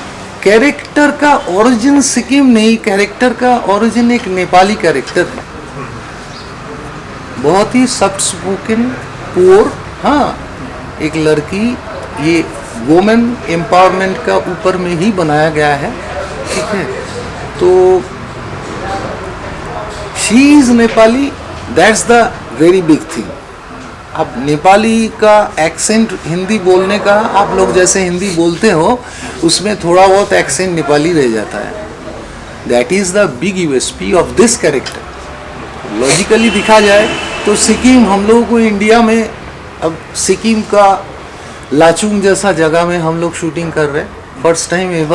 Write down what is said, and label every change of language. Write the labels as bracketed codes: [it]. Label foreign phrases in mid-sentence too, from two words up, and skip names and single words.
[hi] कैरेक्टर का ओरिजिन सिक्किम नहीं, कैरेक्टर का ओरिजिन एक नेपाली कैरेक्टर है, बहुत ही [en] soft spoken poor, [hi] हाँ एक लड़की, ये [en] women empowerment [hi] का ऊपर में ही बनाया गया है, ठीक है। [en] तो she is Nepali, that's the very big thing। [hi] अब नेपाली का एक्सेंट हिंदी बोलने का, आप लोग जैसे हिंदी बोलते हो उसमें थोड़ा बहुत एक्सेंट नेपाली रह जाता है। [en] that is the big USP of this character. [hi] लॉजिकली दिखा जाए तो सिक्किम, हम लोगों को इंडिया में अब सिक्किम का लाचुंग जैसा जगह में हम लोग शूटिंग कर रहे हैं, [en] first time ever.